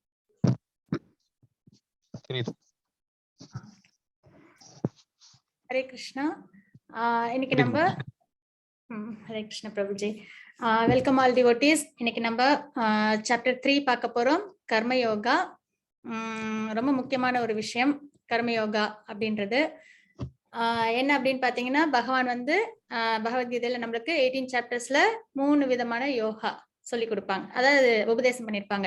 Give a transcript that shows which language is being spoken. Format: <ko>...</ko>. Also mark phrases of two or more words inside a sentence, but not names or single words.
<ta>தெரியுது.</ta> <sa>हरे कृष्णा</sa> <ta>இன்னைக்கு நம்ம</ta> <hi>हरे कृष्ण प्रभु जी</hi> <en>welcome all devotees.</en> <ta>இன்னைக்கு நம்ம சாப்டர் 3 பார்க்க போறோம். கர்ம யோகா. ரொம்ப முக்கியமான ஒரு விஷயம் கர்ம யோகா அப்படின்றது. என்ன அப்படின்னு பாத்தீங்கன்னா, பகவான் வந்து பகவத்கீதையில நம்மளுக்கு 18 சாப்டர்ஸ்ல 3 விதமான யோகா சொல்லி கொடுப்பாங்க, அதாவது உபதேசம் பண்ணிருப்பாங்க.</ta>